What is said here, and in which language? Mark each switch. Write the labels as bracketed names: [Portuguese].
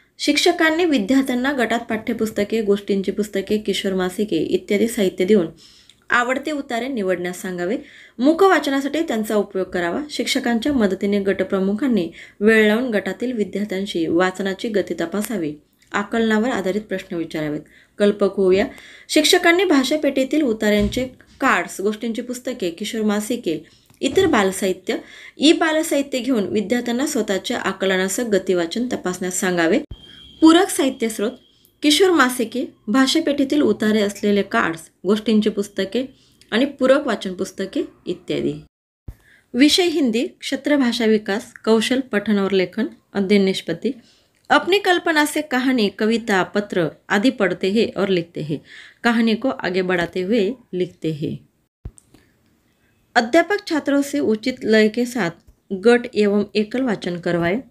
[Marathi] शिक्षकांनी विद्यार्थ्यांना गटात पाठ्यपुस्तके, गोष्टींची पुस्तके, किशोर मासिके इत्यादी साहित्य देऊन आवडते उतारे निवडण्यास सांगावे। मुखवाचनासाठी त्यांचा उपयोग करावा। शिक्षकांच्या मदतीने गटप्रमुखांनी वेळ लावून गटातील विद्यार्थ्यांशी वाचनाची गती तपासावी। आकलनावर आधारित प्रश्न विचारावेत। कल्पक होऊया। शिक्षकांनी भाषापेठेतील उतार्यांचे कार्ड्स, गोष्टींची पुस्तके, किशोर मासिके, इतर बालसाहित्य, बालसाहित्य घेऊन विद्यार्थ्यांना स्वतःच्या आकलनासह गतिवाचन तपासण्यास सांगावे। पूरक साहित्य स्रोत: किशोर मासिके, भाषापेठेतील उतारे असलेले कार्ड्स, गोष्टींची पुस्तके आणि पूरक वाचन पुस्तके इत्यादी। [Hindi] विषय हिंदी, क्षेत्र भाषा विकास, कौशल पठन और लेखन, अध्ययन निष्पत्ति। अपनी कल्पना से कहानी, कविता, पत्र आदि पढ़ते हैं और लिखते हैं। कहानी को आगे बढ़ाते हुए लिखते हैं। अध्यापक छात्रों से उचित लय के साथ गट एवं एकल वाचन करवाए।